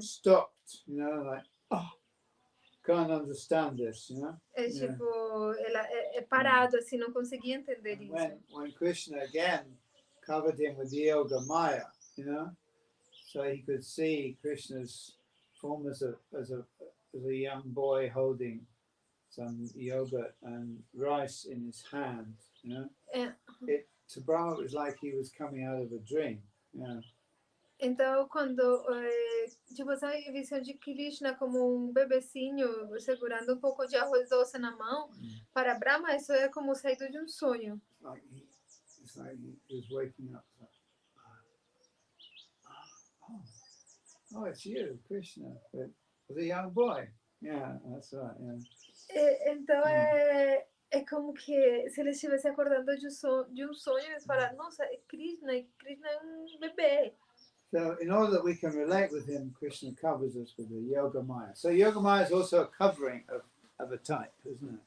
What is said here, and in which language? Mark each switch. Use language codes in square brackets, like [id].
[en] Stopped, like, can't understand this, [pt] É ela é parado assim, não conseguia entender isso. [en] When Krishna again covered him with the Yoga Maya, so he could see Krishna's form as a young boy holding some yogurt and rice in his hand, to Brahma it was like he was coming out of a dream. Yeah. [pt] Então, quando essa visão de Krishna como bebecinho segurando um pouco de arroz doce na mão, para Brahma isso é como saído de sonho. [en] It's like he was waking up. Oh, it's you, Krishna. But was a young boy. Yeah, that's right. Yeah. [pt] Então é como que se ele estivesse acordando de um sonho, eles falaram, nossa, é Krishna é um bebê. [en] So in order that we can relate with him, Krishna covers us with the Yoga Maya. So Yoga Maya is also a covering of a type, isn't it?